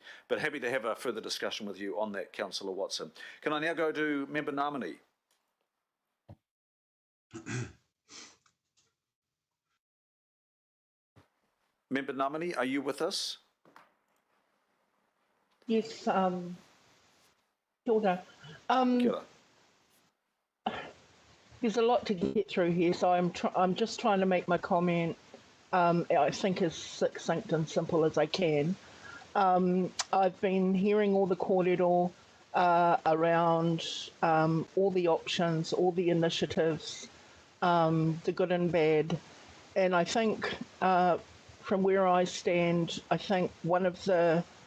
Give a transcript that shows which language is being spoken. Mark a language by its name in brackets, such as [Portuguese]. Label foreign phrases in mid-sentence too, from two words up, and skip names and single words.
[English] But happy to have a further discussion with you on that, Councillor Watson. Can I now go to Member Namani? Member Namani, are you with us? Yes, [Māori] kia ora. Kia ora. [English] There's a lot to get through here, so I'm just trying to make my comment, I think, as succinct and simple as I can. I've been hearing all the kōrero around all the options, all the initiatives, the good and bad, and I think from where I stand, I think one of the